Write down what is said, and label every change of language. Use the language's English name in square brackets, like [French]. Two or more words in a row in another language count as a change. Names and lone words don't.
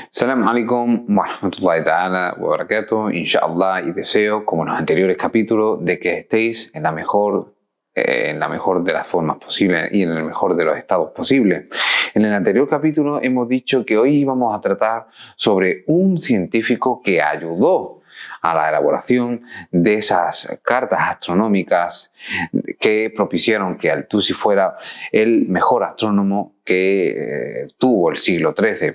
[Arabic] السلام عليكم ورحمة الله تعالى وبركاته، إن شاء الله, [Spanish] y deseo, como en los anteriores capítulos, de que estéis en la mejor de las formas posibles y en el mejor de los estados posibles. En el anterior capítulo hemos dicho que hoy vamos a tratar sobre un científico que ayudó a la elaboración de esas cartas astronómicas que propiciaron que Al-Tusi fuera el mejor astrónomo que tuvo el siglo XIII.